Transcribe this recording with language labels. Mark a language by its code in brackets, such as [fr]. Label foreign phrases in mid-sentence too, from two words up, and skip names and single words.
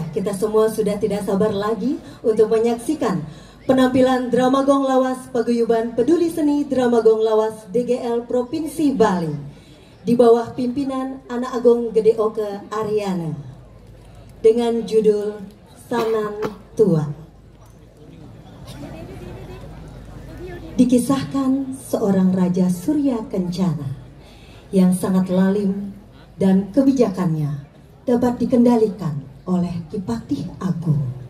[id] kita semua sudah tidak sabar lagi untuk menyaksikan penampilan Drama Gong Lawas Paguyuban Peduli Seni Drama Gong Lawas DGL Provinsi Bali di bawah pimpinan Anak Agung Gede Oke Ariana dengan judul Sanan Tua. Dikisahkan seorang Raja Surya Kencana yang sangat lalim dan kebijakannya dapat dikendalikan oleh Ki Patih Agung.